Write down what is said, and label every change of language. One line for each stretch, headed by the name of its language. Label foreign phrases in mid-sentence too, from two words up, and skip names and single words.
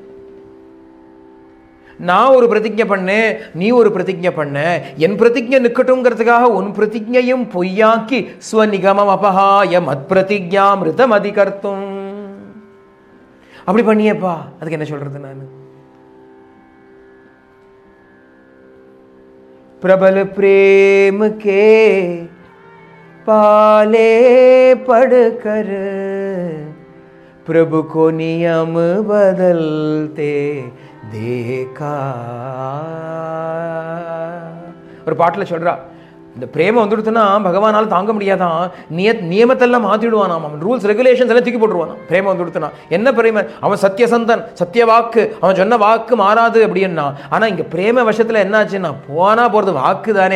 Tamil: நான் ஒரு பிரதிஜை பண்ணேன், நீ ஒரு பிரதிஜை பண்ண, என் பிரதிஜை நிற்கட்டும்ங்கிறதுக்காக உன் பிரதிஜையும் பொய்யாக்கி
Sanskrit: स्वनिगमम् अपहाय मत् प्रतिज्ञा ऋतम् अधिकर्तुम्
Tamil: அப்படி பண்ணியப்பா. அதுக்கு என்ன சொல்றது நான்?
Hindi: प्रबल प्रेम के पाले पढ़कर प्रभु को नियम बदलते देखा.
Tamil: ஒரு பாட்டில் சொல்றா, இந்த பிரேமம் வந்துடுத்துன்னா பகவானால் தாங்க முடியாதான், நியமத்தெல்லாம் மாற்றிடுவான், அவன்
English: rules regulations
Tamil: எல்லாம் தூக்கி போட்டுருவான். பிரேமம் வந்துடுத்துனா என்ன பிரேம, அவன் சத்தியசந்தன், சத்திய வாக்கு, அவன் சொன்ன வாக்கு மாறாது அப்படின்னா. ஆனால் இங்கே பிரேம வசத்தில் என்னாச்சுன்னா போனா போகிறது வாக்கு தானே.